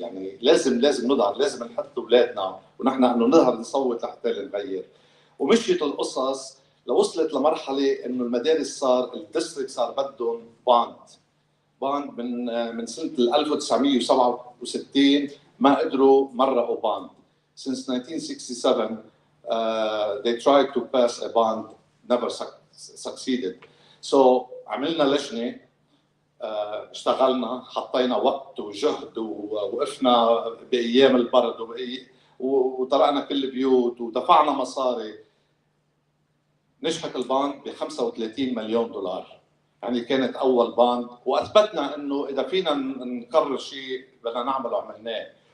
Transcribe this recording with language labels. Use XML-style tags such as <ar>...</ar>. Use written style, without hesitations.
<ar>يعني لازم نظهر، لازم نحط اولادنا ونحن انه نظهر نصوت لحتى نغير. ومشيت القصص لوصلت لمرحله انه المدارس صار الديستريكت صار بدهم باند من سنه 1967 ما قدروا مرقوا باند.</ar> <en>Since 1967 they tried to pass a bond, never succeeded.</en> <ar>So عملنا لجنه، اشتغلنا، حطينا وقت وجهد، ووقفنا بايام البرد وطرقنا كل البيوت ودفعنا مصاري. نجحت الباند ب 35 مليون دولار. يعني كانت اول باند، واثبتنا انه اذا فينا نكرر شيء بدنا نعمله عملناه.</ar>